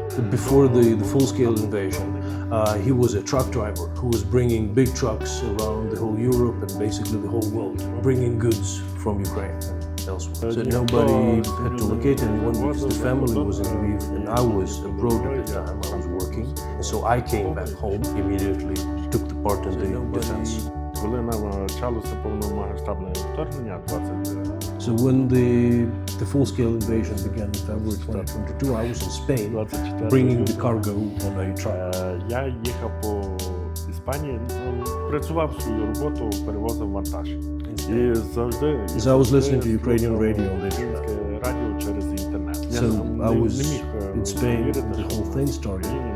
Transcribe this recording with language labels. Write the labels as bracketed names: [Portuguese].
[English] before the full-scale invasion, he was a truck driver who was bringing big trucks around the whole Europe and basically the whole world, bringing goods from Ukraine and elsewhere. So nobody had to locate anyone because the family was in Lviv and I was abroad at the time. I was working, and so I came back home immediately, took the part in the defense. [Ukrainian] Коли почалося повномасштабне вторгнення 20 [English] So when the full-scale invasion began in February 2022, I was in Spain, bringing the cargo on a truck. [Ukrainian] Я їхав по Іспанії, працював свою роботу, перевозив вантаж. І завжди [English] So I was listening to Ukrainian radio on the internet. [Ukrainian] Радіо через інтернет. [English] So I was in Spain when the whole thing started.